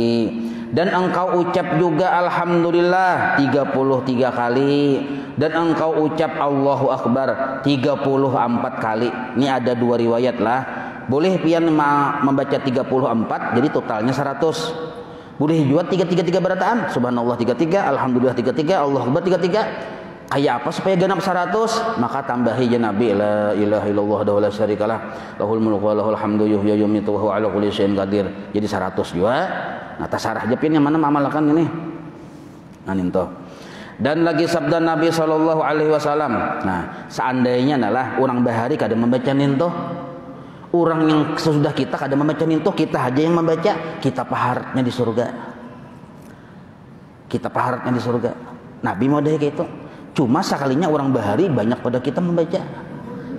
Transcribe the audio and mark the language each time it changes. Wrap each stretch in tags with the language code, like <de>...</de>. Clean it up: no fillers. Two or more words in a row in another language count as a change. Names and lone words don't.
<id>Dan engkau ucap juga alhamdulillah 33 kali. Dan engkau ucap</id> <ar>الله أكبر</ar> <id>34 kali. Ini ada dua riwayat lah.</id> <bjn>Boleh pian membaca 34, jadi totalnya 100. Boleh juga 333 berataan.</bjn> <ar>سبحان الله 33، الحمد لله 33، الله أكبر 33.</ar> <bjn>Kayak apa supaya genap 100? Maka tambahi</bjn> <ar>يا نبي لا إله إلا الله ولا شريك له له الملك وله الحمد يحيي ويميت وهو على كل شيء قدير.</ar> <bjn>Jadi 100 juga. Nah, tasarah aja pian yang mana amalkan ini. Nah, itu. Dan lagi sabda Nabi</bjn> <ar>صلى الله عليه وسلم.</ar> <bjn>Nah, seandainya adalah orang bahari kada membaca ninto. Orang yang sesudah kita kada membaca ninto, kita aja yang membaca, kita paharatnya di surga. Kita paharatnya di surga. Nabi mau kayak gitu. Cuma sekalinya orang bahari banyak pada kita membaca.</bjn>